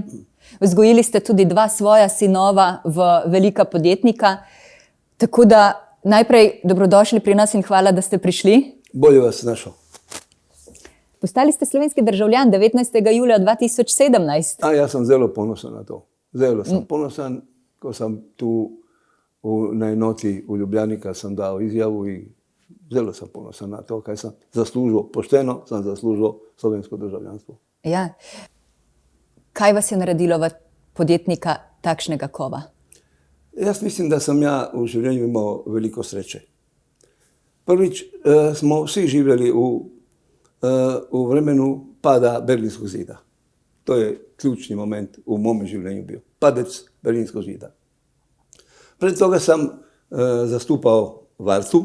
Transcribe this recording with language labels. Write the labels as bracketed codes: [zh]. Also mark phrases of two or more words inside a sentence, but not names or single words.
[sl] Vzgojili ste tudi 2 svoja sinova v velika podjetnika. Tako da najprej dobrodošli pri nas in hvala, da ste prišli. Bolje vas našel. Postali ste slovenski državljan 19. julija 2017. [hr] Ja sam zelo ponosan na to. Zelo sam ponosan, ko sam tu na enoti u Ljubljani, kad sam dao izjavu i zelo sam ponosan na to, kaj sam zaslužio, pošteno sam zaslužio slovensko državljanstvo. [sl] Ja. Kaj vas je naredilo v podjetnika takšnega kova? Jaz mislim, [hr] da sam ja u življenju imao veliko sreće. Prvič smo svi živjeli u vremenu pada Berlinskog zida. To je ključni moment u mome življenju bio. Padec Berlinskog zida. Pred toga sam zastupao Vartu.